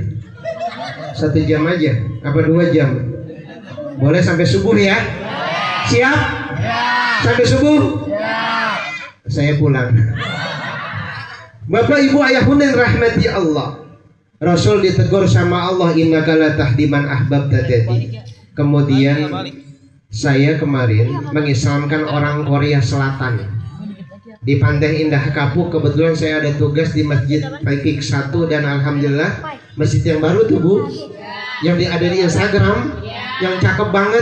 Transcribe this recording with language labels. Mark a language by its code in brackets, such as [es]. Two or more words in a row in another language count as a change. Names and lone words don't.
[id] 1 jam aja? Apa 2 jam? Boleh sampai subuh ya? Siap? Sampai subuh? Saya pulang. Bapak Ibu Ayahunda yang rahmati Allah, Rasul ditegur sama Allah, [ar] إنك لا تهدي من أحببت [id] tadi. Kemudian saya kemarin mengislamkan orang Korea Selatan di Pantai Indah Kapuk. Kebetulan saya ada tugas di Masjid Taifik 1, dan alhamdulillah masjid yang baru tuh Bu, yang ada di Instagram, yang cakep banget.